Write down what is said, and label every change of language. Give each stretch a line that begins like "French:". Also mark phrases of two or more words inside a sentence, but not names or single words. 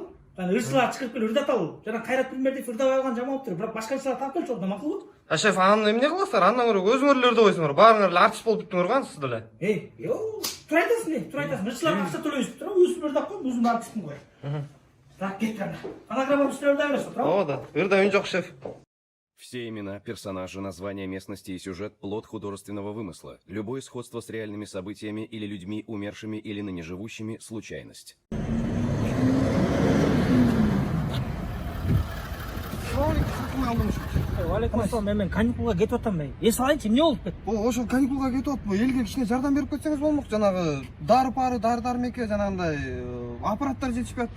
Kyrgyz: Жана ырчылар чыгып келип ырдаталы. Жана Кайрат Билмердиев ырдап алган жаман болуптур. Бирок башка ырчылар таап келчү, да макулбу? Шеф, аны эмне кыласыздар? Андан көрө өзүңөр эле койсуңар. Баарыңар эле артист болуп бүттүңөр го сиз деле. Тура айтасың. Ырчыларга акча төлөйбүз тура, өзүм ырдап коем, өзүм артистмин го. Так, кеттир анда. Фонограмма үстүнө ырдай бересиз, туурабы? Ооба да. Ырдай үн жок, шеф.
Russian: Все имена, персонажи, названия местности и сюжет – плод художественного вымысла. Любое сходство с реальными событиями или людьми, умершими или ныне живущими – случайность.
Arabic: عليكم السلام,
Kyrgyz: мен каникулга кетип атам бей. Эс алайынчы, эмне болуп кетти? Ошол каникулга кетип атпы. Элге кичине жардам берип кетсеңиз болмок. Жанагы дары-дармекке жанагындай аппараттар жетишпей атыптыр.